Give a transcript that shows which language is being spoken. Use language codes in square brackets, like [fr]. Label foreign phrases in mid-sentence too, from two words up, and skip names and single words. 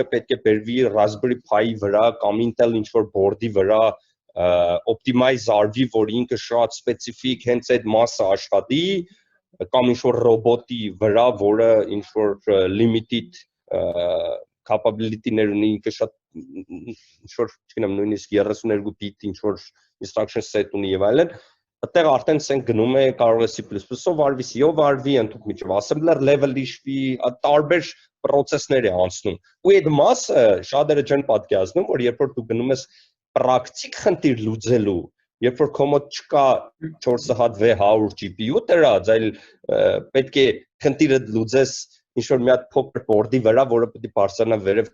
[hy] պետք է բերվի Raspberry Pi-ի վրա կամ Intel ինչ-որ board-ի վրա optimize արվի, որ ինքը շատ սպეციფიկ հենց այդ մասը աշխատի, կամ ինչ-որ ռոբոտի վրա, որը ինչ-որ [en] limited capability- [hy] ներ ունի, ինքը շատ ինչ-որ, չգիտեմ, նույնիսկ 32 bit ինչ-որ [en] instruction set [hy] ունի եւ այլն, այդտեղ արդեն ցենք գնում է, կարող է C++-ով արվի, C-ով արվի, ընդհանուր միջև [en] assembler level- [hy] ի շվի, տարբեր process-ներ է անցնում։ Ու այդ մասը շատերը չեն պատկերացնում, որ երբ որ դու գնում ես պրակտիկ խնդիր լուծելու, երբ որ քո մոտ չկա 400-600 GPU դրած, այլ պետք է խնդիրը լուծես ինչ-որ մի հատ փոքր board-ի վրա, որը պետք է բարձրանա վերև